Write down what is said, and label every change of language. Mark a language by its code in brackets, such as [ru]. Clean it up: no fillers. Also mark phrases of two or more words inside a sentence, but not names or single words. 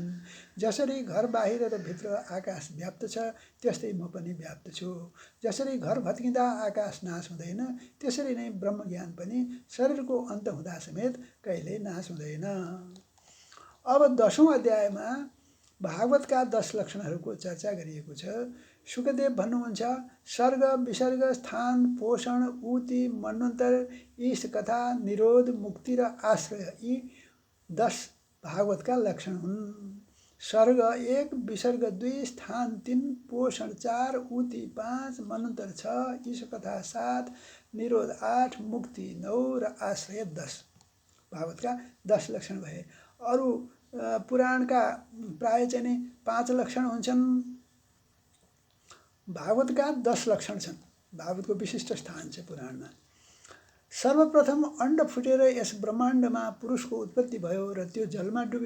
[ne] जसरी घर बाहिर र भित्र आकाश व्याप्त छ त्यस्तै म पनि व्याप्त छु। जसरी घर भत्किँदा आकाश नाश हुँदैन त्यसरी नै ब्रह्मज्ञान पनि शरीरको अन्त हुँदा समेत कहिल्यै नाश हुँदैन। अब 10औं अध्यायमा भागवतका 10 लक्षणहरूको चर्चा गरिएको छ। शुकदेव भन्नुहुन्छ, सर्ग, विसर्ग, स्थान, पोषण, ऊति, मन्वन्तर, ईश कथा, निरोध, मुक्ति र आश्रय यी 10 भागवतका लक्षण हुन्। सर्ग 1, विसर्ग 2, स्थान 3, पोषण 4, ऊति 5, मन्वन्तर 6, ईश कथा 7, निरोध 8, मुक्ति 9 र आश्रय 10 भागवतका 10 लक्षण भए। अरू पुराणका प्राय चाहिँ 5 लक्षण हुन्छन्। भागवतका 10 लक्षण छन्। भागवतको विशिष्ट स्थान छ पुराणमा। सर्वप्रथम अण्ड फुटेर यस ब्रह्माण्डमा पुरुषको उत्पत्ति भयो र त्यो जलमा डुब्यो।